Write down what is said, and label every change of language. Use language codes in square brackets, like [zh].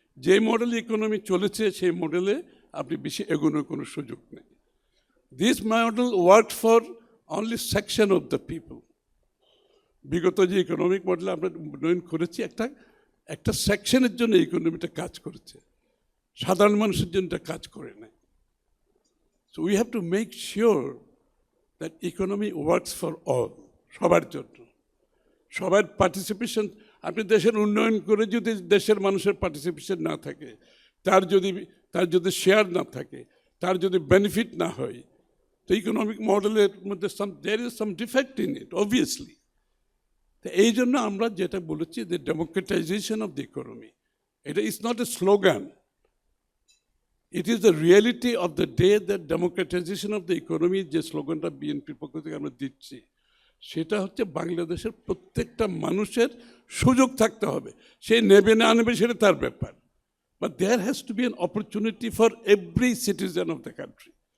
[bn] যে মডেলে ইকোনমি চলেছে সেই মডেলে আপনি বেশি এগোনোর কোনো সুযোগ নেই। [en] This model work for only section of the people. [bn] বিগত যে ইকোনমিক মডেল আমরা উন্নয়ন করেছি, একটা সেকশনের জন্য ইকোনমিটা কাজ করেছে, সাধারণ মানুষের জন্য এটা কাজ করে নেয়। [en] So we have to make sure that economy works for all, [bn] সবার জন্য, সবার পার্টিসিপেশন। আপনি দেশের উন্নয়ন করে যদি দেশের মানুষের পার্টিসিপেশন না থাকে, তার যদি শেয়ার না থাকে, তার যদি বেনিফিট না হয়, তো ইকোনমিক মডেলের মধ্যে [en] there is some defect in it, obviously. [bn] তো এই জন্য আমরা যেটা বলেছি, [en] the democratization of the economy, এটা is not a slogan. It is the reality of the day that democratization of the economy, [bn] যে স্লোগানটা বিএনপির পক্ষ থেকে আমরা দিচ্ছি, সেটা হচ্ছে বাংলাদেশের প্রত্যেকটা মানুষের সুযোগ থাকতে হবে। সে নেবে না নেবে সেটা তার ব্যাপার, [en] But there has to be an opportunity for every citizen of the country.